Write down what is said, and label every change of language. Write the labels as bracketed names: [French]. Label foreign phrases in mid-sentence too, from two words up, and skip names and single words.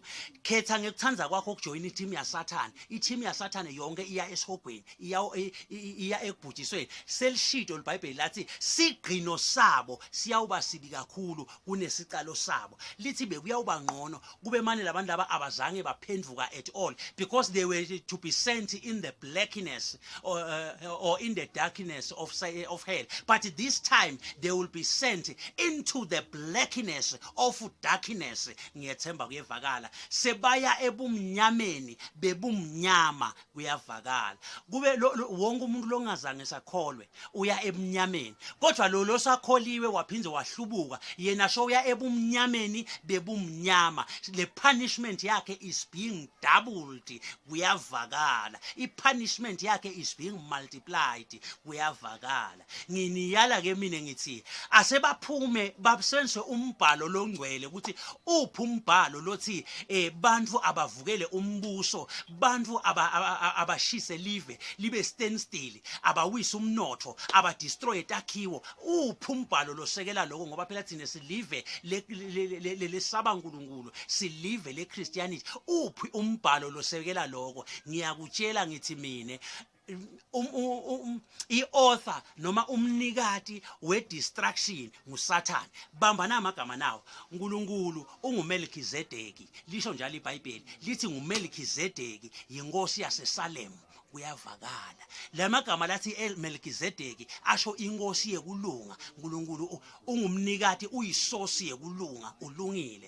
[Swati] Khetha ngekuthanza kwakho ukujoin iteam yaSathane. Iteam yaSathane yonke iya esihogweni iya ekubhujisweni selishito iBhayibheli lathi sigqino sabo siyawuba sibi kakhulu kunesicalo sabo lithi bekuyawuba ngqono kube manje labantu laba abazange baphendvuka [English] at all because they were to be sent in the blackness or in the darkness of hell, but this time they will be sent into the blackness of darkness. [Swati] Ngiyethemba kuyevakala sebaya ebumnyameni bebumnyama kuyavakala kube wonke umuntu longazange sakholwe uya ebumnyameni kodwa lo losakholiwe waphindze wahlubuka yena shoya ebumnyameni bebumnyama. [English] Le punishment yakhe is being doubled kuyavakala. I-punishment yakhe is being multiplied kuyavakala. [Swati] Nginiyala ke mina ngithi asebaphume basenze umbhalo longcwele ukuthi uphi umbhalo lothi bantu abavukele umbuso bantu abashise libe standstill abawisa umnotho abadestroy takhiwo. Uphi umbhalo losekela lokho ngoba phela thina silive lesaba uNkulunkulu silive leChristianity. Uphi umbhalo losekela lokho? Ngiyakutshela ngithi mine i-author noma umnikati we-destruction nguSathane. Bamba namagama nawo uNkulunkulu unguMelkizedeki lisho njalo iBhayibheli lithi nguMelkizedeki yinkosi yaseSalem kuyavakala. Lamagama lathi Melkizedeki asho inkosi yekulunga. uNkulunkulu ungumnikati uyisosi yekulunga ulungile.